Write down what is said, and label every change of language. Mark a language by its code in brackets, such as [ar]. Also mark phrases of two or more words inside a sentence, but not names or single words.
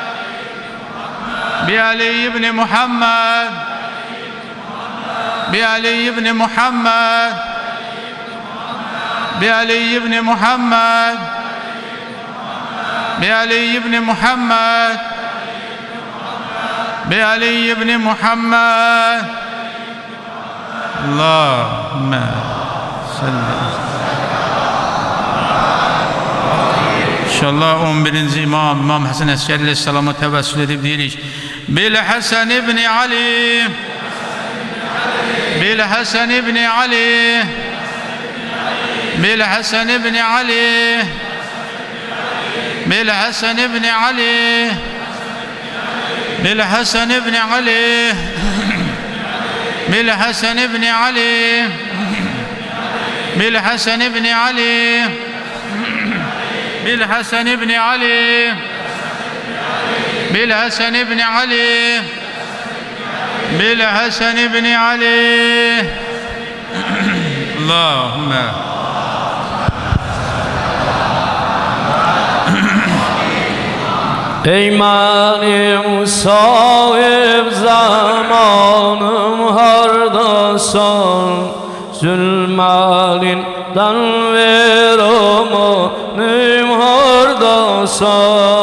[ar] بعلي بن محمد بعلي بن محمد بعلي بن محمد بعلي بن محمد بعلي بن محمد اللهم صل. [az] İnşallah 11. İmam Hasan Əskəri Aleyhisselam'a təvəssül edib deyirik. [ar] بالحسن بن علي بالحسن بن علي بالحسن ibn Ali Bil Hasan بن علي بالحسن بن علي بالحسن بن علي بالحسن بن علي بالحسن بن علي بالحسن بن علي بالحسن بن علي بالحسن بن علي اللهم. [az] Ey mənim sahib zamanım hardasan, zülməlindən ver amanım hardasan.